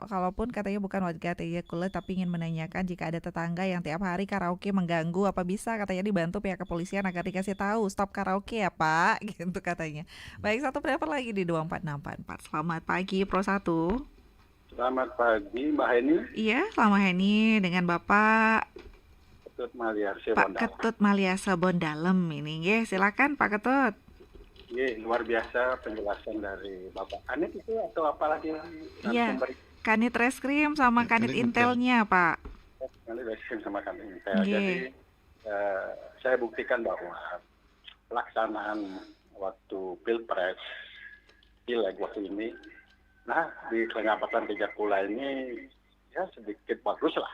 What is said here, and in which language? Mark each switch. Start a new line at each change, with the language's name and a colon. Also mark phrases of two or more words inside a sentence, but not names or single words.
Indonesian: Kalaupun katanya bukan warga Tejekule tapi ingin menanyakan jika ada tetangga yang tiap hari karaoke mengganggu, apa bisa katanya dibantu pihak kepolisian agar dikasih tahu stop karaoke ya, Pak, gitu katanya. Baik, satu penelpon lagi di 24644. Selamat pagi, Pro 1. Selamat pagi, Mbak Heni. Iya, selamat Heni dengan Bapak Ketut Maliasa Pak Bondalem. Ketut Maliasa Bondalem ini. Nggih, silakan Pak Ketut. Luar biasa penjelasan dari Bapak Kanit itu atau apalagi Iya, Kanit Reskrim sama Kanit Intelnya, Pak. Kanit Reskrim sama Kanit Intel. Nggih. Jadi saya buktikan bahwa pelaksanaan waktu Pilpres Pileg waktu ini, nah di Kecamatan Tejekule ini ya sedikit bagus lah.